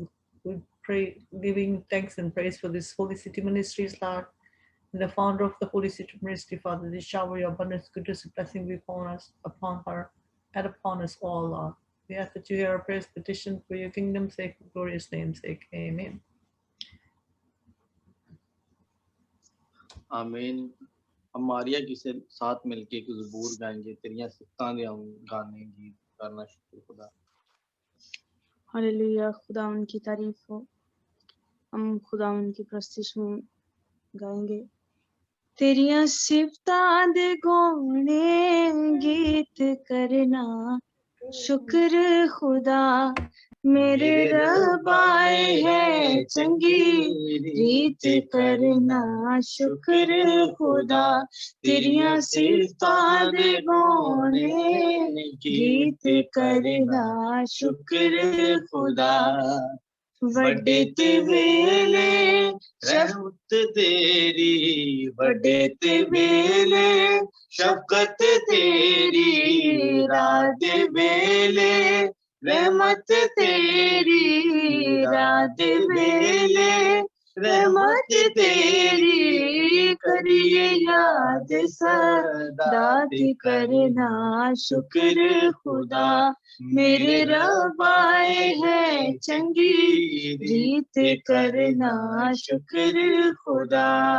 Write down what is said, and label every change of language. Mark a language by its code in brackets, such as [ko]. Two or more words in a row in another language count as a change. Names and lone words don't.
[en] We pray, giving thanks and praise for this Holy City Ministries, Lord, and the founder of the Holy City Ministry, Father. They shower your abundance, goodness, and blessing be upon us, upon her, and upon us all, Lord. We ask that you hear our prayers, petition for your kingdom's sake, glorious name's sake. Amen. [ur] آمین۔ ہم ماریا کے ساتھ مل کے ایک زبور گائیں گے، [pa] تیریاں صفتاں دے ہم گانے گیت کرنا۔ شکر خدا۔ [ur] ہاللویا، خدا ان کی تعریف ہو۔ ہم خدا ان کی پرستش میں گائیں گے۔ [pa] تیریاں صفتاں دے گونے گیت کرنا، شکر خدا میرے رب آئے ہے چنگی ریت کرنا، شکر خدا تیریاں صفتاں دے گونے گیت کرنا، شکر خدا وڈے تے ویلے رحمت تیری، وڈے تے ویلے شفقت تیری، رات ویلے رحمت تیری، رات ویلے رحمت تیری، کریے یاد سدات کرنا، شکر خدا میرے رب آئے ہے چنگی ریت کرنا، شکر خدا